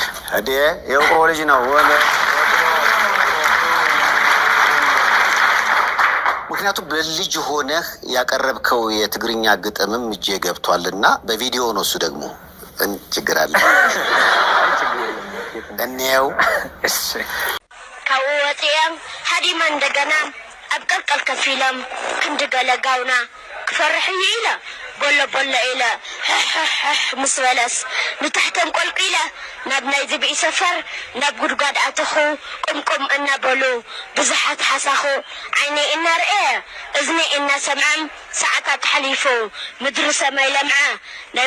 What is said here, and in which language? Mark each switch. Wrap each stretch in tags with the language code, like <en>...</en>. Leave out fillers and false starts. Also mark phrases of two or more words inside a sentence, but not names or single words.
<am>እዴ የውቅሮ ልጅ ነው። ምክንያቱም በልጅ ሆነህ ያቀረብከው የትግርኛ ግጥምም እጄ ገብቷል እና በቪዲዮ ነው እሱ ደግሞ ችግር አለ እኔው</am> <ti>ካብኡ ወፂኦም ሃዲማ እንደገና ኣብ ቀልቀል ከፍ ኢሎም ክንዲ ገለጋውና ክፈርሕ እዩ ኢለ ቦሎ ቦሎ ኢለ ሕሕሕ ምስ በለስ ንታሕቶም ቆልቂለ ናብ ናይ ዝብኢ ሰፈር ናብ ጉድጓድ ኣተኹ ቁምቁም እናበሉ ብዙሓት ሓሳኹ ዓይነ እናርአ እዝኒ እናሰምዐም ሰዓታት ሓሊፉ ምድሪ ሰማይ ለምዐ ናይ</ti>